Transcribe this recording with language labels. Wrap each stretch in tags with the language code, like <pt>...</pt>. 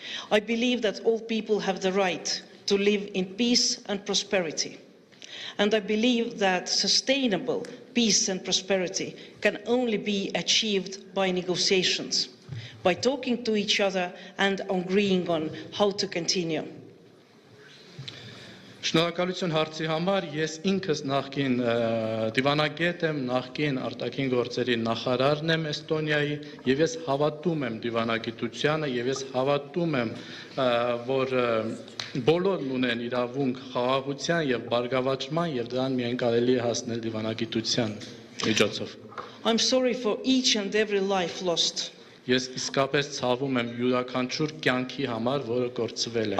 <en>I believe that all people have the right to live in peace and prosperity. And I believe that sustainable peace and prosperity can only be achieved by negotiations, by talking to each other and agreeing on how to continue.</en> <hy>Շնորհակալություն հարցի համար, ես ինքս նախկին դիվանագետ եմ, նախկին արտաքին գործերի նախարարն եմ Էստոնիայի, եւ ես հավատում եմ դիվանագիտությանը, եւ ես հավատում եմ, որ բոլորն ունեն իրավունք խաղաղության եւ բարգավաճման, եւ դրան միայն կարելի է հասնել դիվանագիտության միջոցով։</hy> <en>I'm sorry for each and every life lost.</en> <hy>Ես իսկապես ցավում եմ յուրաքանչյուր կյանքի համար, որը կորցվել է։</hy>